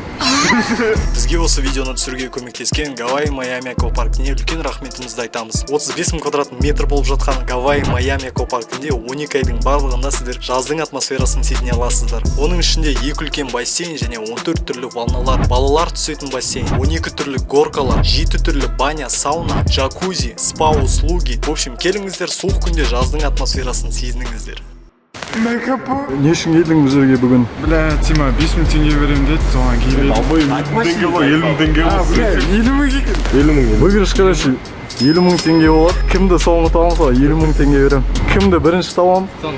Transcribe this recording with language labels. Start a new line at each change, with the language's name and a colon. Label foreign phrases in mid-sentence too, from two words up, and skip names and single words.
Kazakh: Бізге осы видеоны түсіруге көмектескен Гавай Майами аквапаркіне үлкен рахметімізді айтамыз. 35 000 квадрат метр болып жатқан Гавай Майами аквапаркінде 12 айдың барлығында сіздер жаздың атмосферасын сезіне аласыздар. Оның ішінде 2 үлкен бассейн және 14 түрлі ванналар, балалар түсетін бассейн, 12 түрлі горкалар, 7 түрлі баня, сауна, джакузи,
Russian: спа услуги. В общем,
Kazakh: келіңіздер суық күнде жаздың атмосферасын сезініңіздер. Не үшін келдің бұл жерге бүгін? Бля, Тима, 5000 теңге берем деді, соған келеді. Абай, 5000 теңге ғой, 50 теңге ғой. 50 мың екен. 50 мың.
Russian: Выигрыш, короче,
Kazakh: 50 мың теңге болады. Кімді соңғы табамыз ба? 50 мың теңге берем. Кімді бірінші табам?